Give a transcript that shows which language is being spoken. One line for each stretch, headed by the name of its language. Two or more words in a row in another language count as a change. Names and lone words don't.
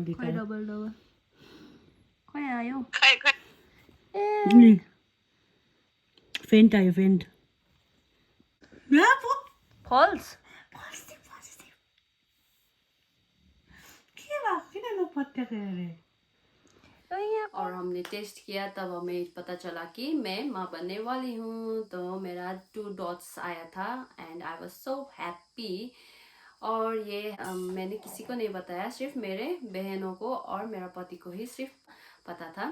Nepali: खै डबल डबल खै आयो। फेन्ट आयो फेन्ट फल्स। के भएको किन नपत्याएको अरे
Hindi: और हमने टेस्ट किया तब हमें पता चला कि मैं माँ बनने वाली हूँ। तो मेरा 2 डॉट्स आया था
English: and I was so happy.
Hindi: और ये मैंने किसी को नहीं बताया, सिर्फ मेरे बहनों को और मेरा पति को ही सिर्फ पता था।